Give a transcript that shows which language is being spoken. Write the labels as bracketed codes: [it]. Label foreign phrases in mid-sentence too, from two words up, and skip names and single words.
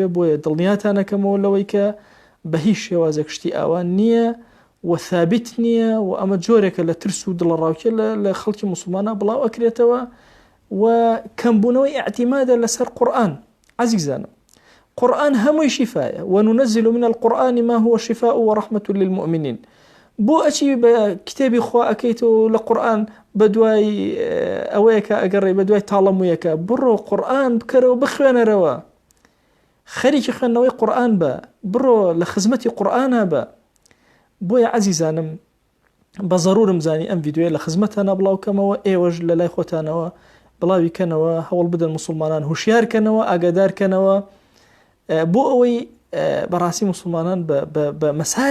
[ckb] بۆیە دڵنیاتانەکەمەوە لەوەی کە بە هیچ شێوازێک شتی ئاوان نییە و ثابت نییە و ئەمە جۆرێکە لە ترس و دڵڕاوکێ لە خەڵکی موسڵمانە بڵاو ئەکرێتەوە و کەمبوونەوەی ئاعتیمادە لەسەر قورئان. عەزیزانم، قورئان هەمووی شیفایە [ar] وننزل من القورآن ما هو شفاء ورحمة للمؤمنين. [ckb] بۆ ئەچی بە کتێبی خوا ئەکەیتەوە لە قورئان بە دوای ئەوەیەکە ئەگەڕێ بە دوای تاڵەموویەکە بڕۆ قورئان بکەرەوە بخوێنەرەوە، خەریکی خوێندنەوەی قورئان بە، بڕۆ لە خزمەتی قورئانە بە. بۆیە عەزیزانم بە زەڕورم زانی ئەم ڤیدیۆیە لە خزمەتانە بڵاوکەمەوە، ئێوەش لە لای خۆتانەوە بڵاوی کەنەوە، هەوڵ بدەن موسڵمانان هوشیارکەنەوە، ئاگادارکەنەوە بۆ ئەوەی بەڕاستی موسڵمانان بە مەسارێکی